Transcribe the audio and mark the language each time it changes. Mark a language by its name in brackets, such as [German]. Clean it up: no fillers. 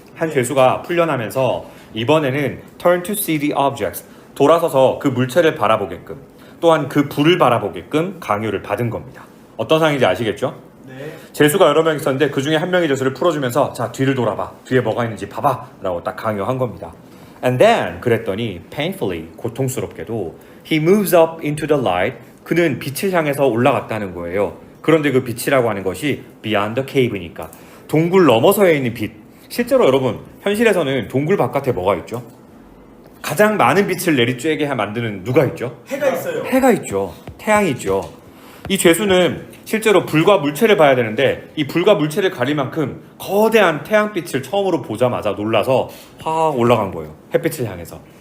[Korean] 한 죄수가 풀려나면서 이번에는 [English] turn to see the objects, [Korean] 돌아서서 그 물체를 바라보게끔, 또한 그 불을 바라보게끔 강요를 받은 겁니다. 어떤 상황인지 아시겠죠? 네. 죄수가 여러 명 있었는데 그 중에 한 명이 죄수를 풀어주면서 자, 뒤를 돌아봐, 뒤에 뭐가 있는지 봐봐 라고 딱 강요한 겁니다. [English] And then [Korean] 그랬더니 [English] painfully, [Korean] 고통스럽게도 [English] he moves up into the light, [Korean] 그는 빛을 향해서 올라갔다는 거예요. 그런데 그 빛이라고 하는 것이 [English] beyond the cave [Korean] 니까 동굴 너머서에 있는 빛. 실제로 여러분, 현실에서는 동굴 바깥에 뭐가 있죠? 가장 많은 빛을 내리쬐게 만드는 누가 있죠? 해가 있어요. 해가 있죠. 태양이 있죠. 이 죄수는 실제로 불과 물체를 봐야 되는데 이 불과 물체를 가릴 만큼 거대한 태양빛을 처음으로 보자마자 놀라서 확 올라간 거예요. 햇빛을 향해서.